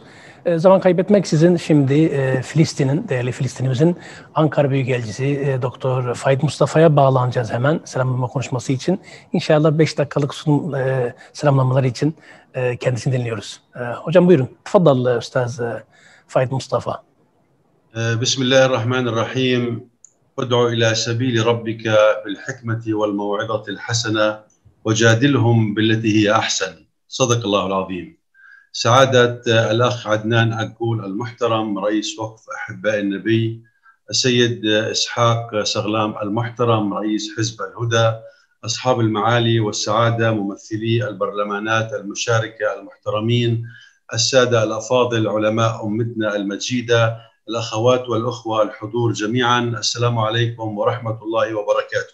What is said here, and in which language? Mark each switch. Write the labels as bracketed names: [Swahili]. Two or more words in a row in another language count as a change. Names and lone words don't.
[Turkish] Zaman kaybetmeksizin şimdi değerli Filistin'imizin Ankara Büyükelçisi Doktor Faid Mustafa'ya bağlanacağız hemen selamlama konuşması için. İnşallah 5 dakikalık selamlamalar için kendisini dinliyoruz. Hocam buyurun. [Arabic] تفضل أستاذ Faid Mustafa. Bismillahirrahmanirrahim. ادع إلى سبيل ربك بالحكمة والموعظة الحسنة وجادلهم بالتي هي أحسن صدق الله العظيم. سعادة الأخ عدنان أقول المحترم رئيس وقف أحباء النبي، السيد إسحاق سغلام المحترم رئيس حزب الهدى، أصحاب المعالي والسعادة ممثلي البرلمانات المشاركة المحترمين، السادة الأفاضل علماء أمتنا المجيدة، الأخوات والأخوة الحضور جميعا، السلام عليكم ورحمة الله وبركاته.